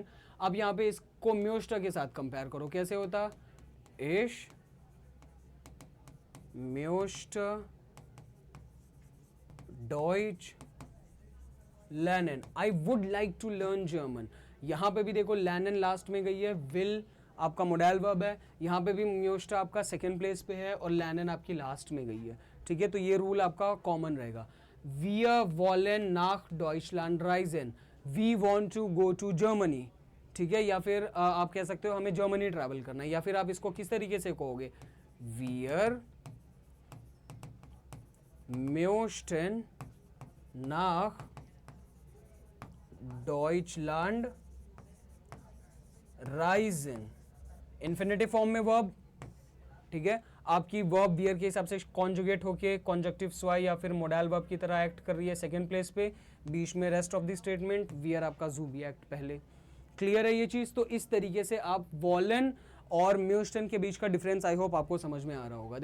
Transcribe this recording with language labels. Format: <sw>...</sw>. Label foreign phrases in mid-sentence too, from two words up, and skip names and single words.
<hi>अब यहाँ पे इसको म्योस्ट के साथ कंपेयर करो, कैसे होता,</hi> <de>Ich möchte Deutsch lernen,</de> <en>I would like to learn German.</en> <hi>यहाँ पे भी देखो लर्नन लास्ट में गई है, विल आपका मोडाल वर्ब है, यहाँ पे भी म्योस्ट आपका</hi> <en>second place</en> <hi>पे है और लर्नन आपकी लास्ट में गई है, ठीक है। तो ये रूल आपका कॉमन रहेगा।</hi> <de>Wir wollen nach Deutschland reisen,</de> <en>we want to go to Germany,</en> <hi>ठीक है। या फिर आप कह सकते हो हमें जर्मनी ट्रैवल करना है, या फिर आप इसको किस तरीके से कहोगे,</hi> <de>Wir möchten nach Deutschland reisen,</de> <hi>इन्फिनेटिव फॉर्म में वर्ब, ठीक है। आपकी वर्ब वियर के हिसाब से कॉन्जुगेट होके</hi> <de>Konjunktiv zwei</de> <hi>या फिर मोडाल वर्ब की तरह एक्ट कर रही है</hi> <en>second place</en> <hi>पे, बीच में</hi> <en>rest of the statement,</en> <hi>वियर आपका ज़ूबी एक्ट पहले। क्लियर है ये चीज़। तो इस तरीके से आप वॉलन और म्योस्टन के बीच का डिफरेंस</hi> <en>I hope</en> <hi>आपको समझ में आ रहा होगा।</hi>